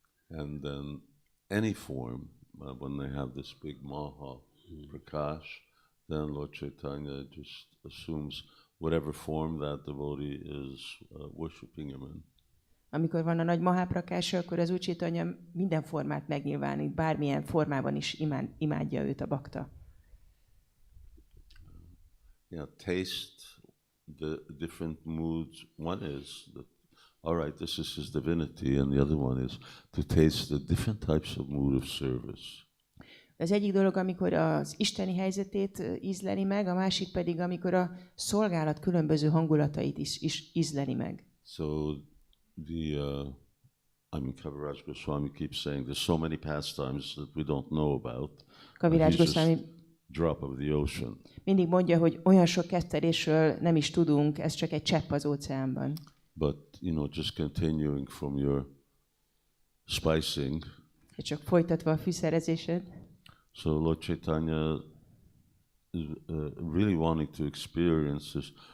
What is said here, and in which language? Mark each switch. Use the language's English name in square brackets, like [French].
[English] And then any form, when they have this big Maha Prakash, then Lord Caitanya just assumes whatever form that devotee is worshipping him in. [Hungarian] Amikor van a nagy Mahāprakása, akkor az Úr Caitanya minden formát megnyilvánít, bármilyen formában is imádja őt a bakta. [English] Yeah, taste the different moods. One is that, all right, this is his divinity, and the other one is to taste the different types of mood of service. [Hungarian] Az egyik dolog, amikor az isteni helyzetét ízleli meg, a másik pedig, amikor a szolgálat különböző hangulatait is ízleli meg. [English] So Kaviraj Gosvāmī keeps saying there's so many pastimes that we don't know about. Kaviraj He's just Gosvāmī drop of the ocean. [Hungarian] mindig mondja, hogy olyan sok kettelésről nem is tudunk, ez csak egy csepp az óceánban. [English] But, just continuing from your spicing. [Hungarian] Csak folytatva a fűszerezésed. [English] So Lord Caitanya is really wanting to experience this.